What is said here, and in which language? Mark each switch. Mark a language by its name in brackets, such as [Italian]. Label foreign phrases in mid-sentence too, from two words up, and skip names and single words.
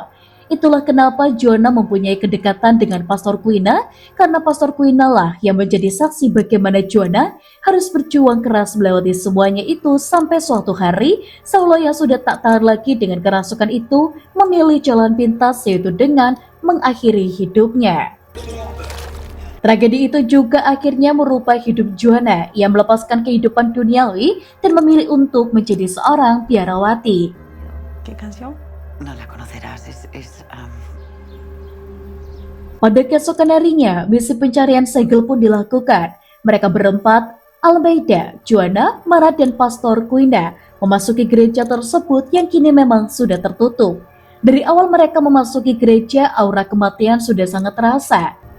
[Indonesian] Itulah kenapa Juana mempunyai kedekatan dengan Pastor Quina, karena Pastor Quina lah yang menjadi saksi bagaimana Juana harus berjuang keras melewati semuanya itu sampai suatu hari, Saulo yang sudah tak tahan lagi dengan kerasukan itu memilih jalan pintas, yaitu dengan mengakhiri hidupnya. Tragedi itu juga akhirnya merubah hidup Juana yang melepaskan kehidupan duniawi dan memilih untuk menjadi seorang biarawati. [Spanish] No la conocerás, [Indonesian] Pada keesokan harinya, misi pencarian segel pun dilakukan. Mereka berempat, Almeida, Juana, Mara, dan Pastor Quina, memasuki gereja tersebut yang kini memang sudah tertutup. Dari awal mereka memasuki gereja, aura kematian sudah sangat terasa.